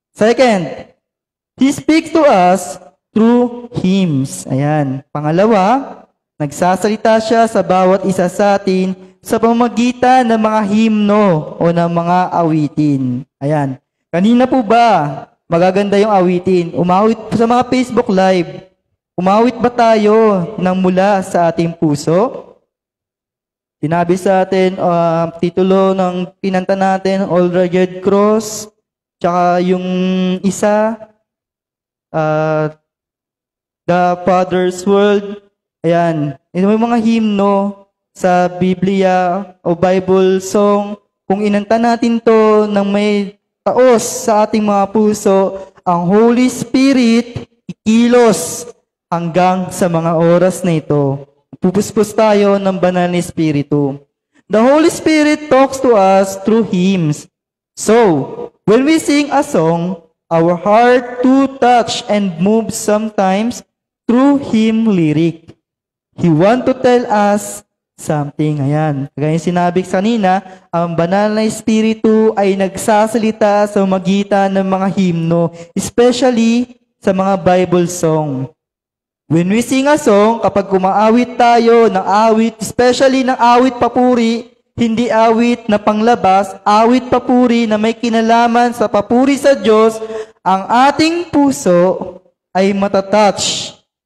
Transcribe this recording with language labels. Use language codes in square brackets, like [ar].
[en] Second, He speaks to us through hymns. [tl] Ayan. Pangalawa, nagsasalita siya sa bawat isa sa atin sa pamamagitan ng mga himno o ng mga awitin. Ayan. Kanina po ba, magaganda yung awitin? Umawit sa mga Facebook Live. Umawit ba tayo ng mula sa ating puso? Sinabi sa atin, titulo ng pinanta natin, All Rugged Cross. Tsaka yung isa, The Father's World. Ayan, ito may mga himno sa Biblia o Bible song. Kung inanta natin to ng may taos sa ating mga puso, ang Holy Spirit ikilos hanggang sa mga oras na ito. Pupuspos tayo ng banal na Espiritu. [en] The Holy Spirit talks to us through hymns. So, when we sing a song, our heart too touch and move sometimes through hymn lyric. He want to tell us something. [tl] Ayan. Kaya sinabi kanina, ang banal na Espiritu ay nagsasalita sa magitan ng mga himno, especially sa mga Bible song. [en] When we sing a song, [tl] kapag kumaawit tayo ng awit, especially ng awit papuri, hindi awit na panglabas, awit papuri na may kinalaman sa papuri sa Diyos, ang ating puso ay matatouch.